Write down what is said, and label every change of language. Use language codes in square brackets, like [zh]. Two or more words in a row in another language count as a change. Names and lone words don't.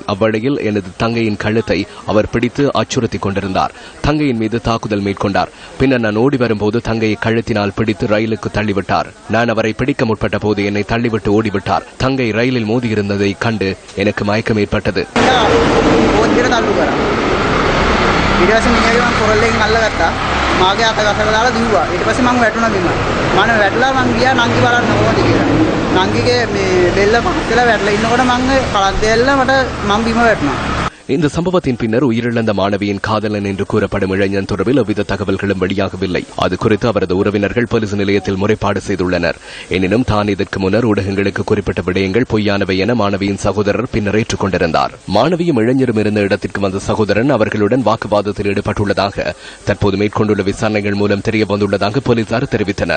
[ta] அவ்வழியில் எனது தங்கையின் கழுத்தை அவர் பிடித்து அச்சுறுத்திக் கொண்டிருந்தார். தங்கையின் மீது தாக்குதல் மேற்கொண்டார். பின்னர் நான் ஓடி வரும்போது தங்கையை கழுத்தினால் பிடித்து ரயிலுக்கு தள்ளிவிட்டார். நான் அவரை பிடிக்க முற்பட்ட போது என்னை தள்ளிவிட்டு ஓடிவிட்டார். தங்கை ரயிலில் மோதியிருந்ததை கண்டு எனக்கு மயக்கம் ஏற்பட்டது. [si] මාගේ අත ගසලා දාලා දිව්වා. ඊට පස්සේ මම වැටුණා බිම. මම වැටලා මං ගියා නංගි බලන්න ඕනද කියලා. නංගිගේ මේ බෙල්ල පස්සෙලා වැටලා ඉන්නකොට මං කලක් දෙල්ල මම බිම වැටුණා. [ta] இந்த சம்பவத்தின் பின்னர் உயிரிழந்த மாணவியின் காதலன் என்று கூறப்படும் இளைஞன் தொடர்பில் எவ்வித தகவல்களும் வெளியாகவில்லை. அது குறித்து அவரது உறவினர்கள் போலீஸ் நிலையத்தில் முறைப்பாடு செய்துள்ளனர். எனினும் தான் இதற்கு முன்னர் ஊடகங்களுக்கு குறிப்பிட்ட விடயங்கள் பொய்யானவை என மாணவியின் சகோதரர் பின்னர் ஏற்றுக்கொண்டிருந்தார். மாணவியும் இளைஞரும் இருந்த இடத்திற்கு வந்த சகோதரன் அவர்களுடன் வாக்குவாதத்தில் ஈடுபட்டுள்ளதாக தற்போது மேற்கொண்டுள்ள விசாரணைகள் மூலம் தெரிய வந்துள்ளதாக போலீசார் தெரிவித்தனர்.